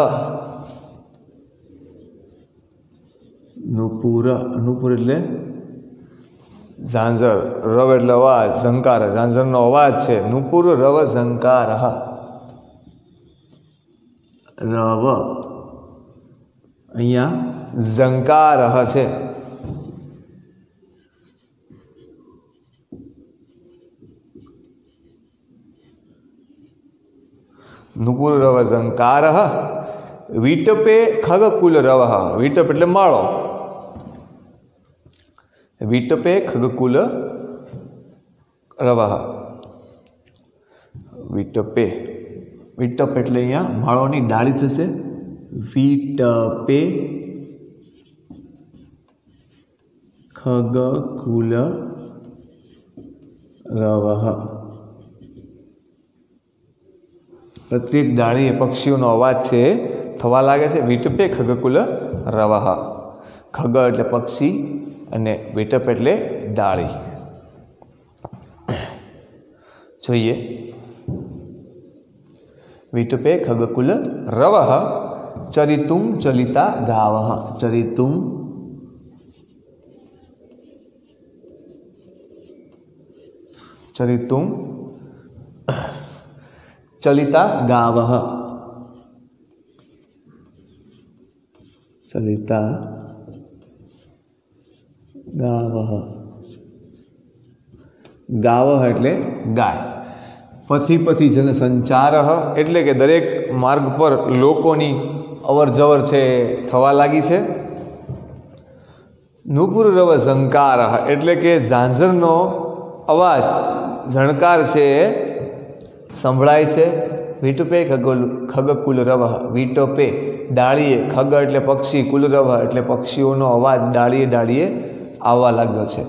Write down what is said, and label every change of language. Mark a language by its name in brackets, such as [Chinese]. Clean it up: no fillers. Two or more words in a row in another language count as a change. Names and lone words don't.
[Gujarati] नूपुर, नूपुर એટલે ઝાંઝર, રવ એટલે અવાજ, ઝંકાર ઝાંઝરનો અવાજ છે। [Sanskrit] नूपुर रव झंकार, [Gujarati] રવ અહીંયા ઝંકાર છે। [Sanskrit] नुपुर रव झंकार, वीटपे खगकुल रव, वीटप [Gujarati] એટલે માળો, [Sanskrit] वीटपे खगकुल रव, वीटपे, [Gujarati] वीटप એટલે અહીંયા માળોની ડાળી થશે। [Sanskrit] वीटपे खगकुल रव, [Gujarati] प्रत्येक डाળી એ પક્ષીઓનો અવાજ છે થવા લાગે છે। [Sanskrit] वीटपे खगकुल रवः, [Gujarati] ખગ એટલે પક્ષી અને વીટપ એટલે ડાળી। જોઈએ, [Sanskrit] वीटपे खगकुल रवः चरितुं चलिता गावः, चरितुं चरितुं चलिता गावः, चलिता गावः, गावः [Gujarati] એટલે ગાય। [Sanskrit] पथि पथि जन संचार [Gujarati] એટલે કે દરેક માર્ગ પર લોકોની અવર જવર છે થવા લાગી છે। [Sanskrit] नूपुर रव झंकार [Gujarati] એટલે કે ઝાંઝરનો અવાજ ઝણકાર છે સંભળાય છે। [Sanskrit] वीटपे खगकुल रव, [Gujarati] વીટપે ડાળીએ, ખગ એટલે પક્ષી, [Sanskrit] कुल रव [Gujarati] એટલે પક્ષીઓનો અવાજ ડાળીએ ડાળીએ આવવા લાગ્યો છે।